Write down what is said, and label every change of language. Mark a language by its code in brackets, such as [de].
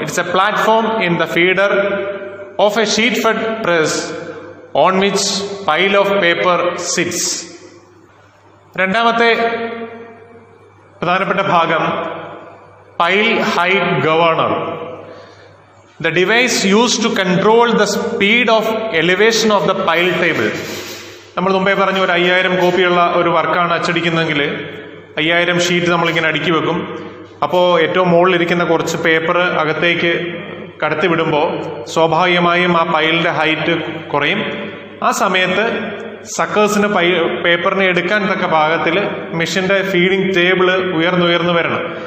[en] It's a platform in the feeder of a sheet fed press on which pile of paper sits. [ml] രണ്ടാമത്തെ പ്രധാനപ്പെട്ട ഭാഗം pile height governor. [en] The device used to control the speed of elevation of the pile table. [ml] നമ്മൾ മുമ്പേ പറഞ്ഞു ഒരു 5000 കോപ്പിയുള്ള ഒരു വർക്കാണ് അച്ചടിക്കുന്നതെങ്കിൽ 5000 sheet നമ്മളിങ്ങനെ അടുക്കി വെക്കും. അപ്പോൾ ഏറ്റവും മുകളിലിരിക്കുന്ന കുറച്ച് പേപ്പർ അകത്തേക്ക് കടത്തി വിടുമ്പോൾ സ്വാഭാവികമായും ആ പൈലിന്റെ ഹൈറ്റ് കുറയും. ആ സമയത്ത് സക്കേഴ്സിന് പേപ്പറിനെ എടുക്കാൻ തക്ക ഭാഗത്തിൽ മെഷീന്റെ ഫീഡിംഗ് ടേബിള് ഉയർന്നുയർന്നു വരണം.